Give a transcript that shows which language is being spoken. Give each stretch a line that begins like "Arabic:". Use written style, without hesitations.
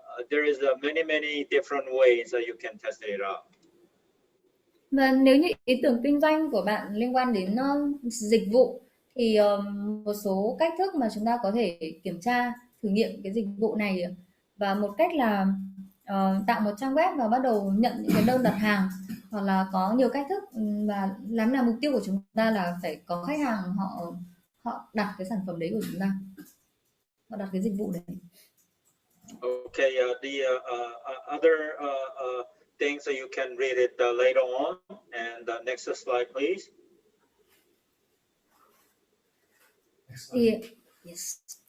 English: There is many different ways that you can test it out.
Vietnamese: Và nếu như ý tưởng kinh doanh của bạn liên quan đến dịch vụ thì một số cách thức mà chúng ta có thể kiểm tra thử nghiệm cái dịch vụ này, và một cách là tạo một trang web và bắt đầu nhận những cái đơn đặt hàng, hoặc là có nhiều cách thức, và làm nào mục tiêu của chúng ta là phải có khách hàng họ đặt cái sản phẩm đấy của chúng ta, họ đặt cái dịch vụ đấy.
English: Okay, the other things that you can read it later on. And next slide, please. Yes.